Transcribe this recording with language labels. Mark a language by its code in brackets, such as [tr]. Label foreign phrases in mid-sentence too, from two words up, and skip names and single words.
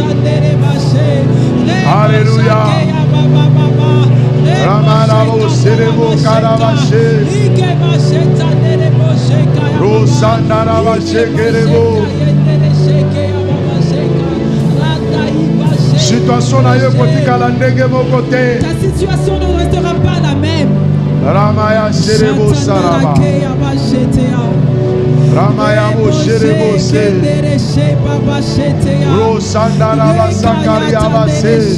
[fr] Alléluia. Ramarabo Serebo Karabashe. Rosandaraba Shekerebo. [ln] Situation na yo kotika la ndenge moko te. [fr] Ta situation ne restera pas la même. Ramaya Serebo Saraba. Ramaya Mosherebo Se. Rosandara Sakaria Base.